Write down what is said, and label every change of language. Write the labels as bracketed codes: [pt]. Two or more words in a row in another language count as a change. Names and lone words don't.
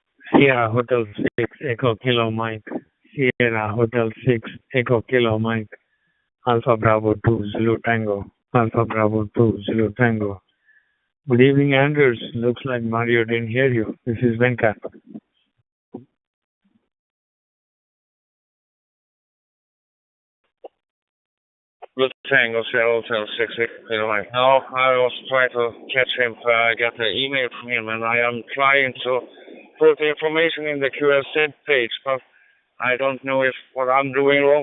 [en] Sierra Hotel 6 Echo Kilo Mike. Sierra Hotel 6 Echo Kilo Mike. Alpha Bravo 2 Zulu Tango. Alpha Bravo 2 Zulu Tango. Good evening, Anders. Looks like Mario didn't hear you. This is Venkat. Good Tango, Seattle Hotel 6. Anyway, now I was trying to catch him. I got an email from him, and I am trying to put the information in the QSZ page, but I don't know if what I'm doing wrong.